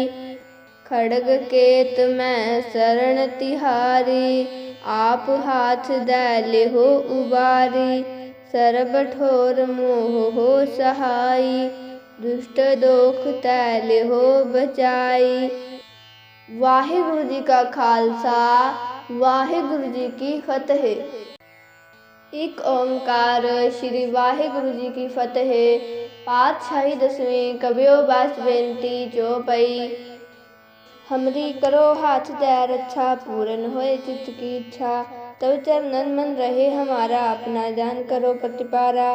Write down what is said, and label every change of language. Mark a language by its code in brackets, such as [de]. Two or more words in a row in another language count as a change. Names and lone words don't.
[pa] ਖੜਗ ਕੇਤ ਮੈਂ ਸਰਣਿ ਤਿਹਾਰੀ, ਆਪ ਹਾਥ ਦੈ ਲਿਹੋ ਉਬਾਰੀ। ਸਰਬ ਠੌਰ ਮੋਹ ਹੋ ਸਹਾਈ, ਦੁਸਟ ਦੋਖ ਤੈ ਲਿਹੋ ਬਚਾਈ। ਵਾਹਿਗੁਰੂ ਜੀ ਕਾ ਖਾਲਸਾ, ਵਾਹਿਗੁਰੂ ਜੀ ਕੀ ਫਤਹਿ। ਇਕ ਓਅੰਕਾਰ ਸ੍ਰੀ ਵਾਹਿਗੁਰੂ ਜੀ ਕੀ ਫਤਹਿ। ਪਾਤਸ਼ਾਹੀ ਦਸਵੀਂ ਕਬਿਯੋ ਬਾਚ ਬੇਨਤੀ ਜੋ ਪਈ। ਹਮਰੀ ਕਰੋ ਹਾਥ ਦੈ ਰਛਾ, ਪੂਰਨ ਹੋਇ ਚਿਤ ਕੀ ਇਛਾ। ਤਵ ਚਰਨਨ ਮਨ ਰਹੈ ਹਮਾਰਾ, ਅਪਨਾ ਜਾਨ ਕਰੋ ਪ੍ਰਤਿਪਾਰਾ।